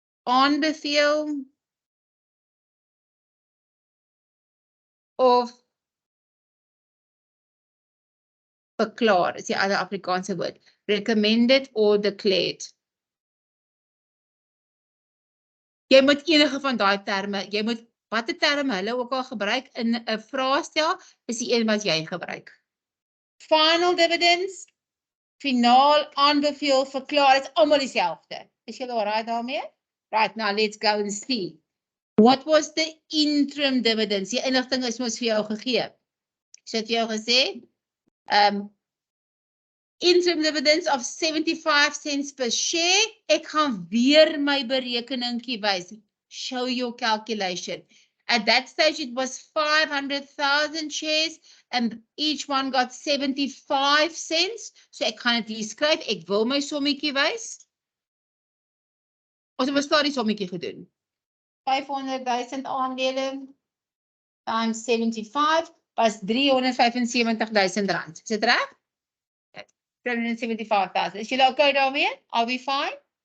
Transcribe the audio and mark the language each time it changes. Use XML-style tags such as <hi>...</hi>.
<af>Aanbeveel. Of verklaar, is die ander Afrikaanse woord.</af> <en>Recommended or declared.</en> <af>Jy moet enige van daai terme, jy moet watter terme hulle ook al gebruik in 'n vraestel, is die een wat jy gebruik. Final dividends, finaal, aanbeveel, verklaar, is almal dieselfde. Is julle alright daarmee?</af> <en>Right, now let's go and see. What was the interim dividends?</en> <af>Die inligting is mos vir jou gegee. So het vir jou gesê,</af> <en>interim dividends of 75 cents per share.</en> <af>Ek gaan weer my berekeningkie wys.</af> <en>Show your calculation. At that stage, it was 500,000 shares and each one got 75 cents.</en> <af>So ek gaan dit hier skryf. Ek wil my sommetjie wys. Ons het bestaan die sommetjie gedoen. 500,000 aandele times 75 was 375,000 rand. Is dit reg? 375,000. Is julle okay daarmee?</af> <en>Are we fine?</en>